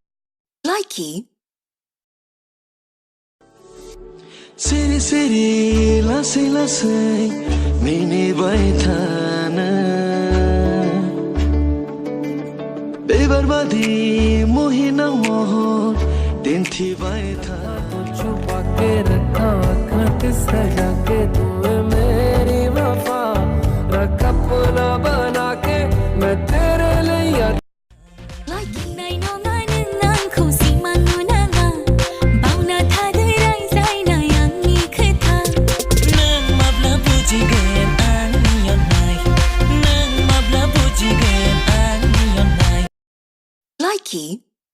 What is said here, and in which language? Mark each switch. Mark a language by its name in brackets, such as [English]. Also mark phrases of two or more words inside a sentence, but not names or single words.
[Bodo] सिरि सिरि लासै लासै मिनिबाय थानो। बिबार बादि मोहिनां महर दिन्थिबाय थानो। [Hindi] छुपा के रखा खत सजा के तूने मेरी वफा रख अपना बना के मैं तेरे लिए। [Bodo] नाय नङा नों आंखौ सिमां नुनाङा बावना थादो रायज्लायनाय आंनि खोथा। नों माब्ला बुजिगोन आंनि अननाय। नों माब्ला बुजिगोन आंनि अननाय।